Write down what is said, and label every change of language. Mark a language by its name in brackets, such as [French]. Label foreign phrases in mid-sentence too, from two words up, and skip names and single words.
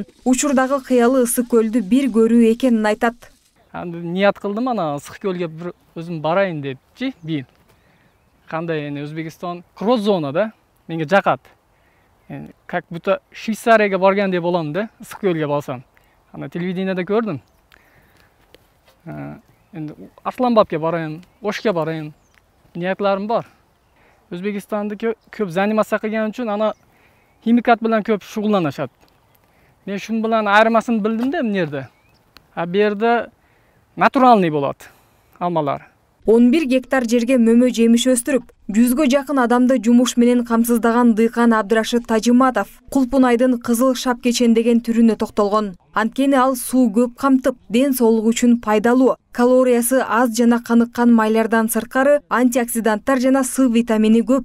[Kyrgyz] Учурдагы кыялы ысык көлдү бир көрүү экенин айтат. Ният кылдым ана ысык көлгө бир өзүм барайын депчи, бир. Кандай эми Өзбекстан кроз зона да, менге жакат. [Russian] Как будто [Kyrgyz] Швейцарияга баргандай болом да, ысык көлгө барсам. Ана телевидениеде көрдүм. [Uzbek] Endi Arslanbobga barayın, O'shga barayın. Niyatlarim bor. O'zbekistonda ko'p zanimatsiya qilgani uchun ana ximikat bilan ko'p shug'ullanishadi. Men shun bilan ayirmasini bildim-da bu yerda. Bu yerda naturalniy bo'ladi almalar. [Kyrgyz] 11 гектар жерге мөмө жемиш өстүрүп, 100гө жакын адамды жумуш менен камсыздаган дыйкан Абдрашид Тажиматов кулпунайдын кызыл шап кечен деген түрүнө токтолгон. Анткени ал суу көп камтып, ден соолугу үчүн пайдалуу. Калориясы аз жана каныккан майлардан сырткары антиоксиданттар жана С витамини көп.